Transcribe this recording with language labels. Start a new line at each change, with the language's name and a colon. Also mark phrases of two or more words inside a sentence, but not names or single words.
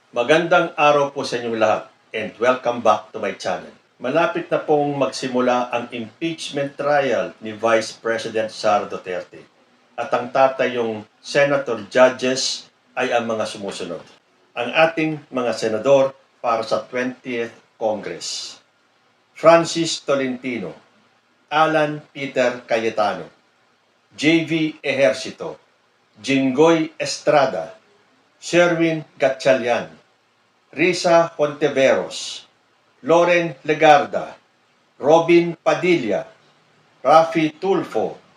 Filipino: Magandang araw po sa inyong lahat
English: and welcome back to my channel.
Filipino: Malapit na pong magsimula ang
English: impeachment trial
Filipino: ni Vice President Sara Duterte. At ang tatayong
English: Senator Judges
Filipino: ay ang mga sumusunod. Ang ating mga senador para sa 20th Congress. Francis Tolentino, Alan Peter Cayetano, J.V. Ejercito, Jinggoy Estrada, Sherwin Gatchalian, Risa Hontiveros, Loren Legarda, Robin Padilla, Rafi Tulfo,